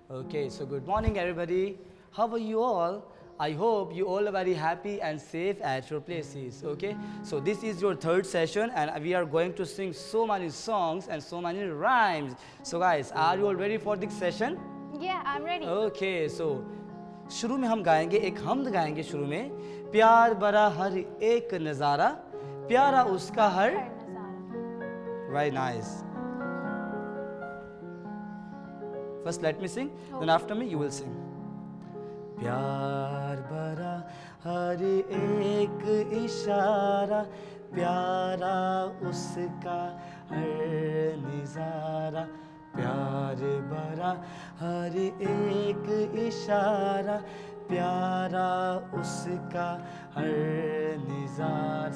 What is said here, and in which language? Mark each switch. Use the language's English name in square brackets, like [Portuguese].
[English] Okay, so good morning everybody. How are you all? I hope you all are very happy and safe at your places. Okay, so this is your third session and we are going to sing so many songs and so many rhymes. So guys, are you all ready for this session? Yeah, I'm ready. [Hindi] Okay, so शुरू में हम गाएंगे एक हमद गाएंगे शुरू में प्यार भरा हर एक नज़ारा प्यारा उसका हर [English] very nice. First let me sing, then after me you will sing. [Hindi] प्यार भरा हर एक इशारा प्यारा उसका हर नज़ारा प्यार भरा हर एक इशारा प्यारा उसका हर नज़ारा.